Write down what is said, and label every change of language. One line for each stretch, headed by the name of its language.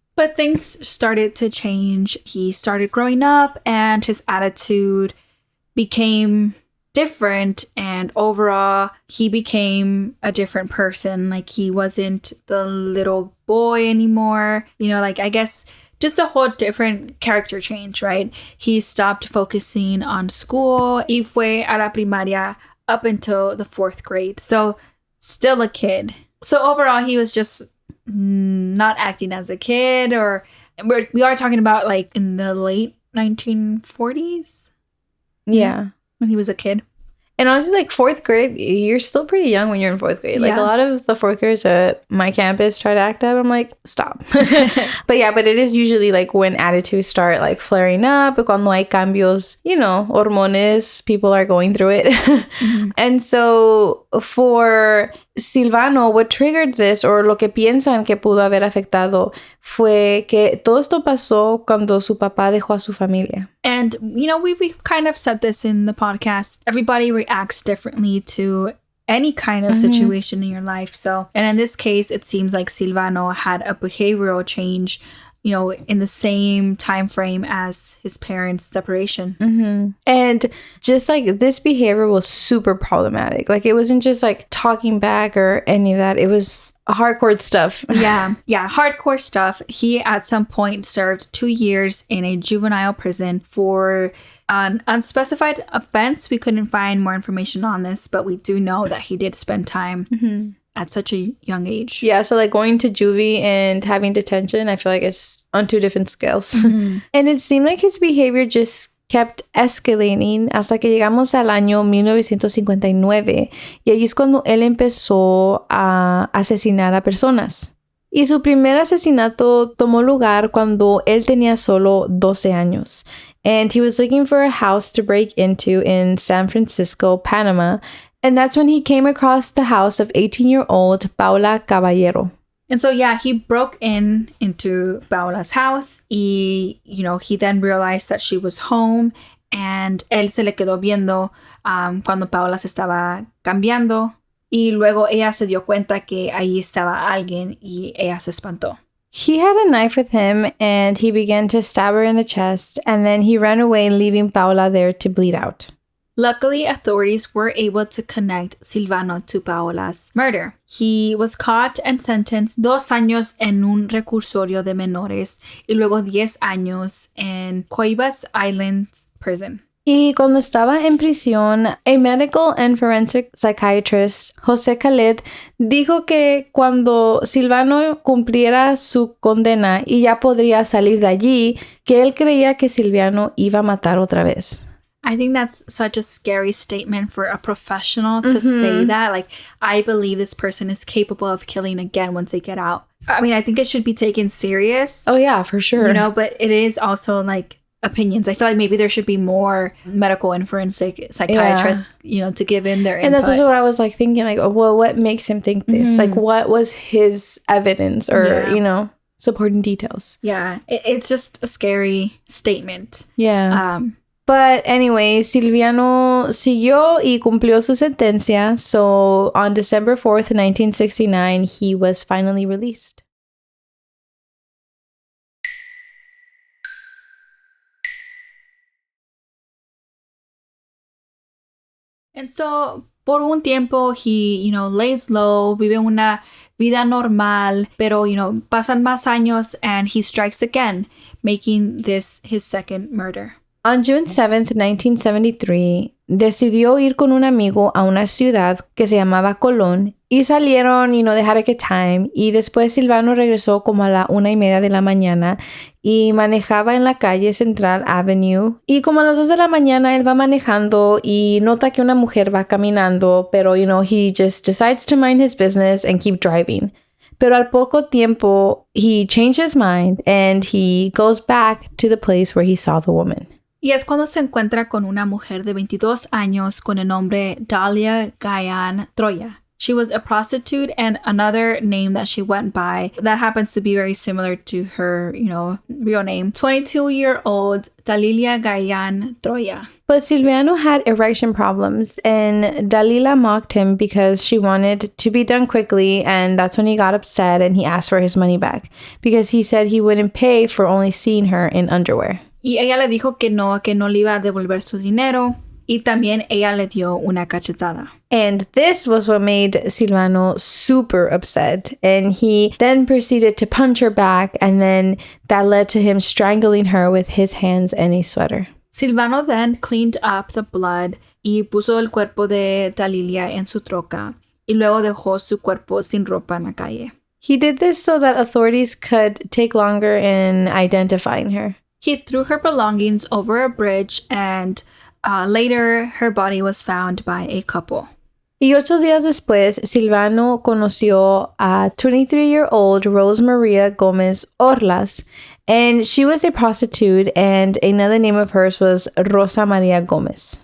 English: But things started to change. He started growing up and his attitude became different, and overall he became a different person. Like he wasn't the little boy anymore, you know, like I guess just a whole different character change, right? He stopped focusing on school.
Spanish: Y fue a la primaria
English: up until the 4th grade, so still a kid. So overall he was just not acting as a kid, or we are talking about like in the late 1940s. Yeah. When he was a kid. And honestly, like 4th grade, you're still pretty young when you're in 4th grade. Like a lot of the 4th graders at my campus try to act up. I'm like, stop. But it is usually like when attitudes start like flaring up.
Spanish: Cuando hay cambios,
English: you know, hormones, people are going through it. Mm-hmm. And so for Silvano, what triggered this, or
Spanish: lo que piensan que pudo haber afectado, fue que todo esto pasó cuando su papá dejó a su familia.
English: And, you know, we've kind of said this in the podcast. Everybody reacts differently to any kind of situation in your life. So, and in this case, it seems like Silvano had a behavioral change, you know, in the same time frame as his parents' separation. Mm-hmm. And just like this behavior was super problematic. Like it wasn't just like talking back or any of that. It was hardcore stuff. Yeah, hardcore stuff. He at some point served 2 years in a juvenile prison for an unspecified offense. We couldn't find more information on this, but we do know that he did spend time at such a young age. Yeah, so like going to juvie and having detention, I feel like it's on 2 different scales. Mm-hmm. And it seemed like his behavior just kept escalating
Spanish: hasta que llegamos al año 1959. Y ahí es cuando él empezó a asesinar a personas. Y su primer asesinato tomó lugar cuando él tenía solo 12 años.
English: And he was looking for a house to break into in San Francisco, Panama. And that's when he came across the house of 18-year-old Paula Caballero. And so, he broke into Paula's house. Y, you know, he then realized that she was home.
Spanish: And él se le quedó viendo cuando Paula se estaba cambiando. Y luego ella se dio cuenta que ahí estaba alguien y ella se espantó.
English: He had a knife with him and he began to stab her in the chest. And then he ran away, leaving Paula there to bleed out. Luckily, authorities were able to connect Silvano to Paola's murder. He was caught and sentenced
Spanish: 2 años en un reclusorio de menores y luego 10 años en Coibas Islands Prison. Y cuando estaba en prisión,
English: a medical and forensic psychiatrist,
Spanish: José Khaled, dijo que cuando Silvano cumpliera su condena y ya podría salir de allí, que él creía que Silvano iba a matar otra vez.
English: I think that's such a scary statement for a professional to say that. Like, I believe this person is capable of killing again once they get out. I mean, I think it should be taken serious. Oh, yeah, for sure. You know, but it is also like opinions. I feel like maybe there should be more medical and forensic psychiatrists, you know, to give in their input. And that's also what I was like thinking, like, well, what makes him think this? Like, what was his evidence or, you know, supporting details? Yeah, it's just a scary statement. Yeah. But anyway,
Spanish: Silvano siguió y cumplió su sentencia.
English: So on December 4th, 1969, he was finally released. And so,
Spanish: por un tiempo,
English: he, you know, lays low,
Spanish: vive una vida normal, pero,
English: you know,
Spanish: pasan más años
English: and he strikes again, making this his second murder. On June 7th, 1973,
Spanish: decidió ir con un amigo a una ciudad que se llamaba Colón y salieron,
English: you know, they had a good time.
Spanish: Y después Silvano regresó como a la 1:30 de la mañana y manejaba en la calle Central Avenue. Y como a las 2 de la mañana él va manejando y nota que una mujer va caminando, pero,
English: you know, he just decides to mind his business and keep driving.
Spanish: Pero al poco tiempo,
English: he changed his mind and he goes back to the place where he saw the woman.
Spanish: Y es cuando se encuentra con una mujer de 22 años con el nombre Dalia Gayan Troya.
English: She was a prostitute, and another name that she went by that happens to be very similar to her, you know, real name. 22-year-old Dalilia Gayan Troya. But Silvano had erection problems, and Dalila mocked him because she wanted to be done quickly, and that's when he got upset and he asked for his money back because he said he wouldn't pay for only seeing her in underwear.
Spanish: Y ella le dijo que no le iba a devolver su dinero, y también ella le dio una cachetada.
English: And this was what made Silvano super upset. And he then proceeded to punch her back, and then that led to him strangling her with his hands and a sweater. Silvano then cleaned up the blood
Spanish: y puso el cuerpo de Dalilia en su troca, y luego dejó su cuerpo sin ropa en la calle.
English: He did this so that authorities could take longer in identifying her. He threw her belongings over a bridge, and later her body was found by a couple.
Spanish: Y 8 días después, Silvano conoció a
English: 23-year-old Rose Maria Gomez Orlas, and she was a prostitute, and another name of hers was Rosa Maria Gomez.